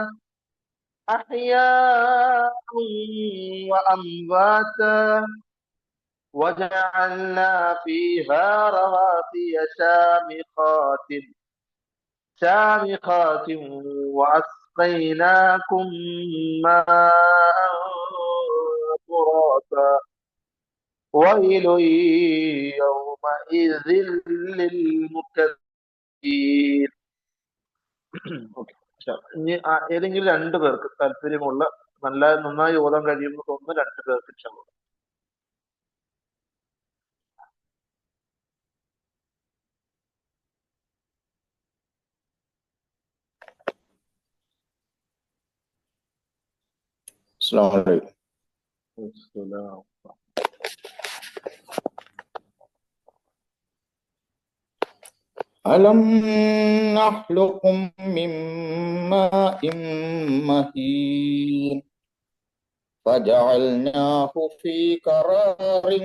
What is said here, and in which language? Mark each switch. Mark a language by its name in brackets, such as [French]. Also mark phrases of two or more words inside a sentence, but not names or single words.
[Arabic] أحياء وأمواتا وجعلنا فيها رواسي شامخات وأسقيناكم ماء فراتا ويل يومئذ للمكذبين. [Malayalam] ഓക്കെ. ഇനി ഏതെങ്കിലും രണ്ടു പേർക്ക് താല്പര്യമുള്ള നന്നായി ഓതാൻ കഴിയുമെന്ന് തോന്നുന്ന രണ്ടു പേർക്ക് ഇൻഷാല്ലാ. [Arabic] السلام عليكم. ألم نخلقكم من ماء مهين فجعلناه في قرار